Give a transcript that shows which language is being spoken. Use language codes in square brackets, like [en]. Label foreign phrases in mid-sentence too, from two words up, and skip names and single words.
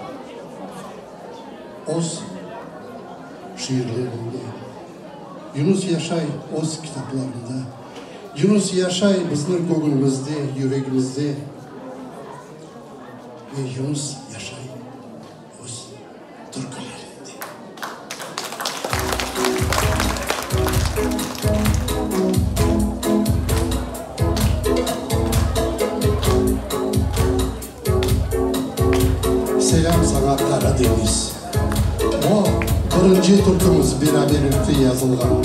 [crh] Oz şiirlerinde, Yunus yaşay oz kitaplarında, Yunus yaşay bizim gönlümüzde, yüreğimizde ve Yunus yaşay oz türkülerinde. Selam sana Karadeniz. O birinci türkümüz beraberlikte yazılgan.